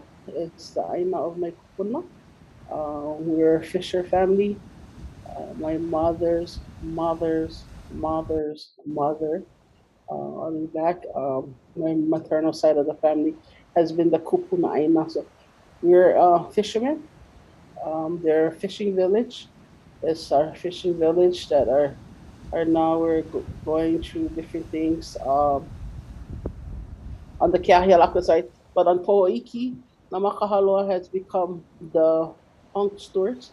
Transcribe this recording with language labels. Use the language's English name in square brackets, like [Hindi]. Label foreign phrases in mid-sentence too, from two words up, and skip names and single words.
[English] It's the ʻāina of my kupuna. We're a fisher family. My mother's mother, on the back, my maternal side of the family has been the [Hawaiian] Kūpuna ʻāina. [English] So we're fishermen. Their fishing village. It's our fishing village that are now we're going through different things on the Kahialaka side. But on Po'oiki, Namakahaloa has become the punk stewards.